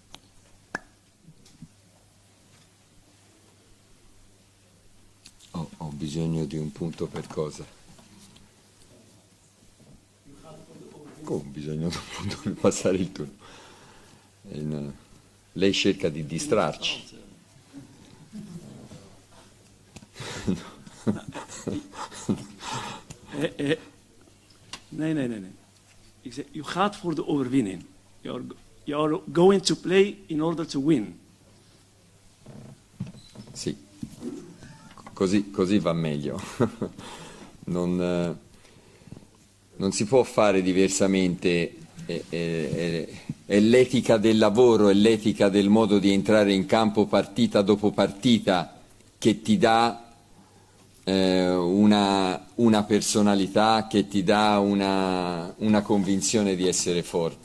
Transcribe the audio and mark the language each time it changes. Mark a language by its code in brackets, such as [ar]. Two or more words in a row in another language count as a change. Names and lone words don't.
[it] Ho bisogno di un punto per cosa? Come ho bisogno di un punto per passare il turno? Lei cerca di distrarci. [nl] Nee. Ik zeg, u gaat voor de overwinning. [en] You're going to play in order to win. [it] Sì, così va meglio. Non si può fare diversamente. È l'etica del lavoro, è l'etica del modo di entrare in campo partita dopo partita che ti dà una personalità, che ti dà una convinzione di essere forti.